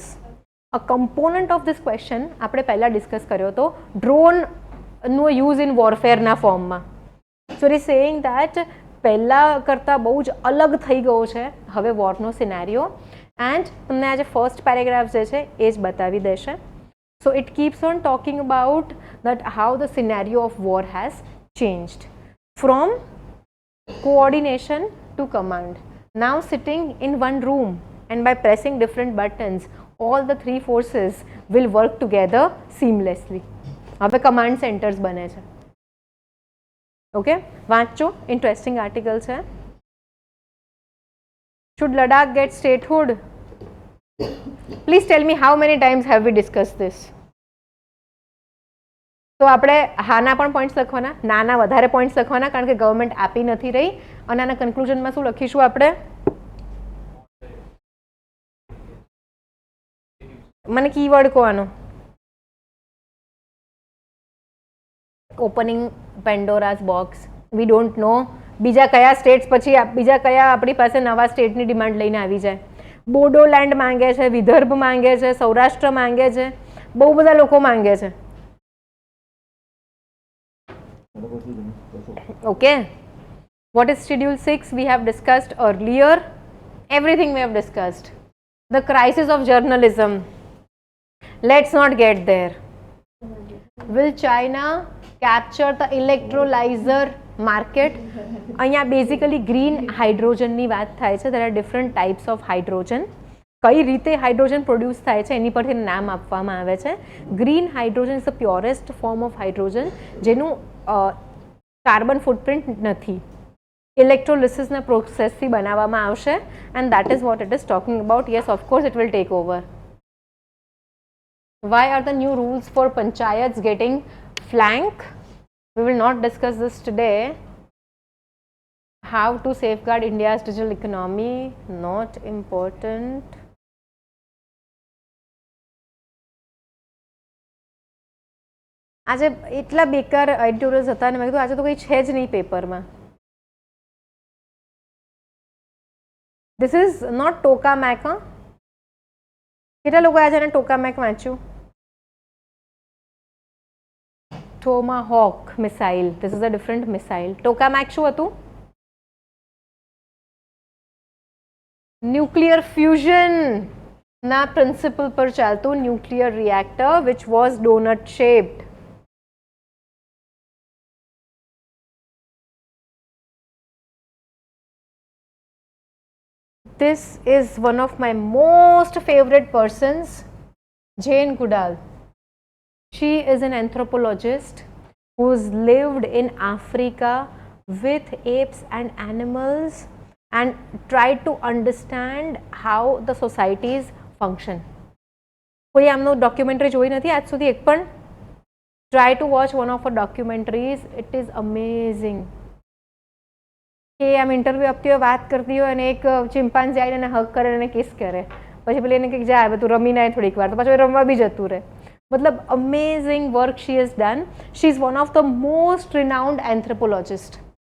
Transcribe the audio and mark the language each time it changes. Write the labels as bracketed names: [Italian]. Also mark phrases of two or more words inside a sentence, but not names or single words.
[English] a component of this question [Gujarati] આપણે પહેલાં ડિસ્કસ કર્યો હતો, ડ્રોનનો [English] use in warfareના [Gujarati] ફોર્મમાં. [English] so it is saying that [Gujarati] પહેલાં કરતાં બહુ જ અલગ થઈ ગયો છે હવે વોરનો સિનેરિયો. એન્ડ તમને આજે [English] first paragraph [Gujarati] જે છે એ જ બતાવી દેશે. [English] so it keeps on talking about that how the scenario of war has changed from coordination to command. Now sitting in one room and by pressing different buttons, all the three forces will work together seamlessly. [Gujarati] હવે [English] command centers [Gujarati] બને છે. ઓકે, વાંચજો, [English] interesting article [Gujarati] છે. [English] Should Ladakh get statehood? Please tell me how many times have we discussed this? [Gujarati] તો આપણે હાના પણ પોઈન્ટ્સ લખવાના, નાના વધારે પોઈન્ટ્સ લખવાના, કારણ કે ગવર્મેન્ટ આપી નથી રહી. અને આના કન્ક્લુઝનમાં શું લખીશું આપણે? મને કીવર્ડ કહો આનો. [English] opening Pandora's box. we don't know [Gujarati] બીજા કયા સ્ટેટ્સ પછી બીજા કયા આપણી પાસે નવા સ્ટેટની ડિમાન્ડ લઈને આવી જાય. બોડોલેન્ડ માંગે છે, વિદર્ભ માંગે છે, સૌરાષ્ટ્ર માંગે છે, બહુ બધા લોકો માંગે છે. [English] Okay, what is schedule 6? We have discussed earlier. Everything we have discussed. The crisis of journalism. Let's not get there. Will China capture the electrolyzer market? [Gujarati] અહીંયા બેઝિકલી ગ્રીન હાઇડ્રોજનની વાત થાય છે. [English] there are different types of hydrogen. [Gujarati] કઈ રીતે હાઇડ્રોજન પ્રોડ્યુસ થાય છે એની પરથી નામ આપવામાં આવે છે. [English] green hydrogen is the purest form of hydrogen જેનું carbon footprint નથી. [Gujarati] ઇલેક્ટ્રોલિસિસના પ્રોસેસથી બનાવવામાં આવશે [English] and that is what it is talking about. yes, of course it will take over. Why are the new rules for panchayats getting flank? We will not discuss this today. How to safeguard India's digital economy? Not important. [Gujarati] આજે એટલા બેકાર એડિટોરિયલ્સ હતા ને મેં કીધું આજે તો કંઈ છે જ નહીં પેપરમાં. [English] This is not tokamak. [Gujarati] કેટલા લોકો આજે એને ટોકામેક વાંચ્યું? [English] Tomahawk missile. this is a different missile. [Gujarati] ટોકામેક શું હતું? [English] nuclear fusion ના પ્રિન્સિપલ [Gujarati] પર ચાલતું [English] nuclear reactor which was donut shaped. This is one of my most favorite persons, Jane Goodall. She is an anthropologist who's lived in Africa with apes and animals and tried to understand how the societies function. [Gujarati] કોઈ આમનો ડોક્યુમેન્ટરી જોઈ નથી આજ સુધી એક પણ? [English] Try to watch one of her documentaries. It is amazing. [Gujarati] કે આમ ઇન્ટરવ્યૂ આપતી હોય, વાત કરતી હોય અને એક ચિમ્પાન્ઝી આવીને એને હગ કરે અને કિસ કરે, પછી પેલી એને કંઈક જાય હવે તું રમીને આય થોડીક વાર, તો પાછું રમવા બી જતું રહે. [English] મતલબ amazing work she has done. she is one of the most renowned anthropologist.